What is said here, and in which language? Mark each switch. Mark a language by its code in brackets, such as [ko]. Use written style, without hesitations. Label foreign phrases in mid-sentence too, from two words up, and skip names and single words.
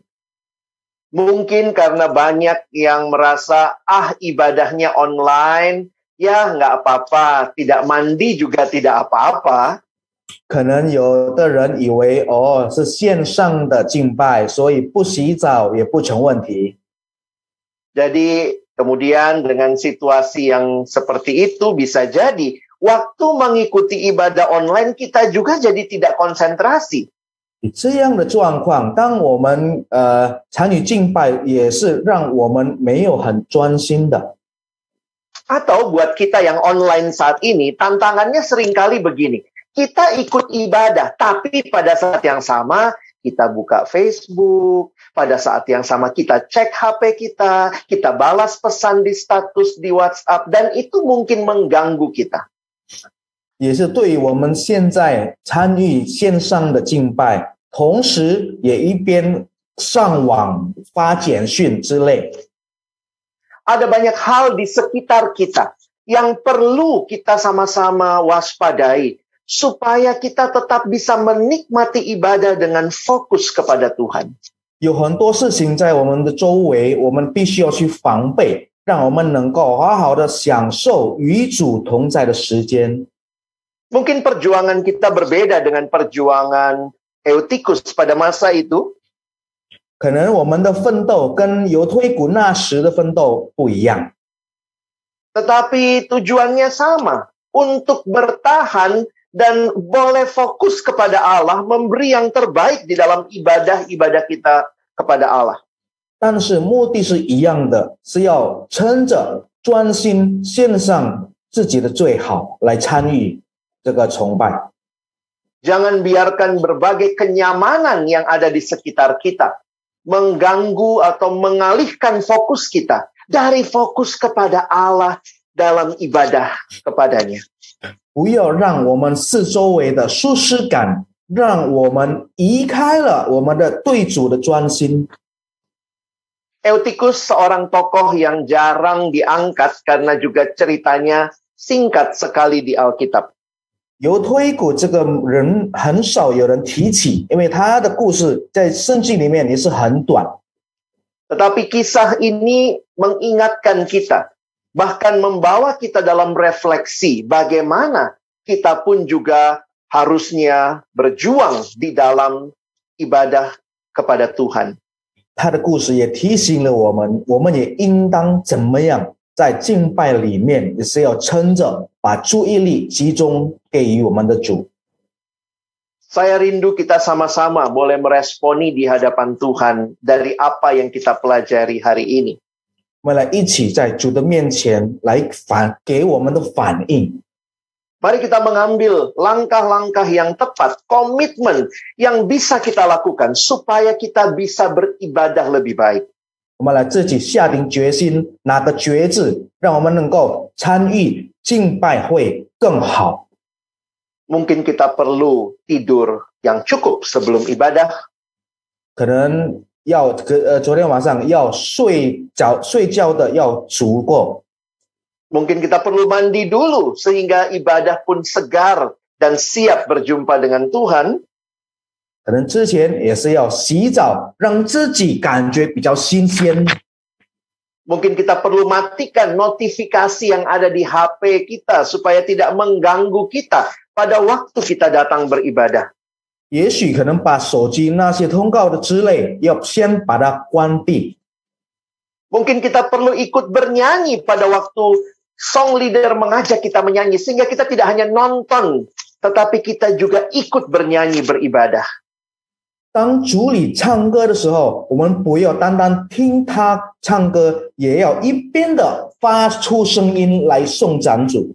[id] Mungkin karena banyak yang merasa, ibadahnya online, ya nggak apa-apa, tidak mandi juga tidak apa-apa. [zh] 可能有的人以为是线上的敬拜，所以不洗澡也不成问题。 [id] Jadi kemudian dengan situasi yang seperti itu bisa jadi waktu mengikuti ibadah online kita juga jadi tidak konsentrasi. [zh] 这样的状况，当我们参与敬拜，也是让我们没有很专心的。 [id] Atau buat kita yang online saat ini, tantangannya seringkali begini. Kita ikut ibadah, tapi pada saat yang sama kita buka Facebook, pada saat yang sama kita cek HP kita, kita balas pesan di status di WhatsApp, dan itu mungkin mengganggu kita. [zh] 也是对于我们现在参与线上的敬拜，同时也一边上网发简讯之类。 [id] Ada banyak hal di sekitar kita yang perlu kita sama-sama waspadai supaya kita tetap bisa menikmati ibadah dengan fokus kepada Tuhan. [zh] 有很多事情在我们的周围，我们必须要去防备，让我们能够好好的享受与主同在的时间。 [id] Mungkin perjuangan kita berbeda dengan perjuangan Eutikus pada masa itu. [zh] 可能我们的奋斗跟犹推古那时的奋斗不一样， [id] Tetapi tujuannya sama, untuk bertahan dan boleh fokus kepada Allah, memberi yang terbaik di dalam ibadah-ibadah kita kepada Allah. [zh] 但是目的是一样的，是要撑着专心献上自己的最好来参与这个崇拜。 [id] Jangan biarkan berbagai kenyamanan yang ada di sekitar kita mengganggu atau mengalihkan fokus kita dari fokus kepada Allah dalam ibadah kepadanya. [zh] 不要让我们四周围的舒适感，让我们移开了我们的对主的专心。 [id] Eutikus seorang tokoh yang jarang diangkat karena juga ceritanya singkat sekali di Alkitab. [zh] 犹推古这个人很少有人提起，因为他的故事在圣经里面也是很短。 [id] Tetapi kisah ini mengingatkan kita, bahkan membawa kita dalam refleksi bagaimana kita pun juga harusnya berjuang di dalam ibadah kepada Tuhan. [zh] 他的故事也提醒了我们，我们也应当怎么样在敬拜里面也是要撑着，把注意力集中给予我们的主。 [id] Saya rindu kita sama-sama boleh meresponi di hadapan Tuhan dari apa yang kita pelajari hari ini. [zh] 我们来一起在主的面前来给我们的反应。 [id] Mari kita mengambil langkah-langkah yang tepat, komitmen yang bisa kita lakukan supaya kita bisa beribadah lebih baik. [zh] 我们来自己下定决心，拿个决志，让我们能够参与敬拜会更好。 [id] Mungkin kita perlu tidur yang cukup sebelum ibadah. [zh] 可能要昨天晚上要睡觉的要足够。 [id] Mungkin kita perlu mandi dulu sehingga ibadah pun segar dan siap berjumpa dengan Tuhan. [zh] 可能之前也是要洗澡，让自己感觉比较新鲜。 [id] Mungkin kita perlu matikan notifikasi yang ada di HP kita supaya tidak mengganggu kita pada waktu kita datang beribadah. [zh] 也许可能把手机那些通告的之类，要先把它关闭。 [id] Mungkin kita perlu ikut bernyanyi pada waktu [en] song leader [id] mengajak kita menyanyi, sehingga kita tidak hanya nonton, tetapi kita juga ikut bernyanyi beribadah. [zh] 当主理唱歌的时候，我们不要单单听他唱歌，也要一边的发出声音来颂赞主。